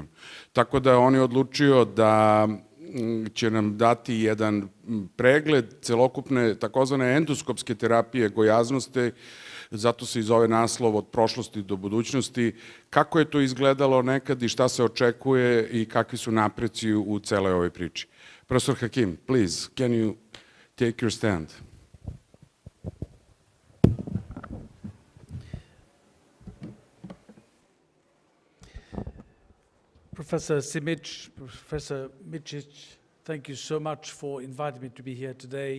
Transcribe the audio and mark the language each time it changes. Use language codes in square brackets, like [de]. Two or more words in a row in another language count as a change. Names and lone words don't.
[sr] Tako da on je odlučio da će nam dati jedan pregled celokupne takozvane endoskopske terapije gojaznosti, zato se i zove naslov Od prošlosti do budućnosti, kako je to izgledalo nekad i šta se očekuje i kakvi su napreci u celoj ovoj priči. [en] Profesor Hakim, please, can you take your stand? Professor Simić, Professor Mičić, thank you so much for inviting me to be here today.